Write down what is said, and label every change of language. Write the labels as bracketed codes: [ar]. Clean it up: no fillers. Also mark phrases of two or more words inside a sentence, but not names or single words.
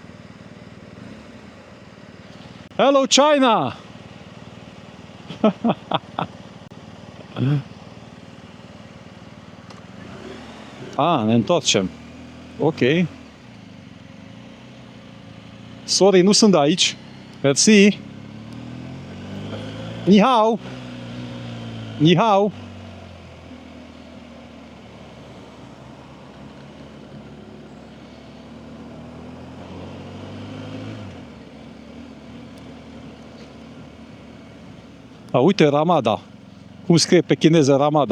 [en] Hello, China! [ro] Ne întoarcem. Ok. Sorry, nu sunt aici. Mersi. [zh] 你好. 你好. [ro] Uite, Ramada. Cum scrie pe chineză Ramada?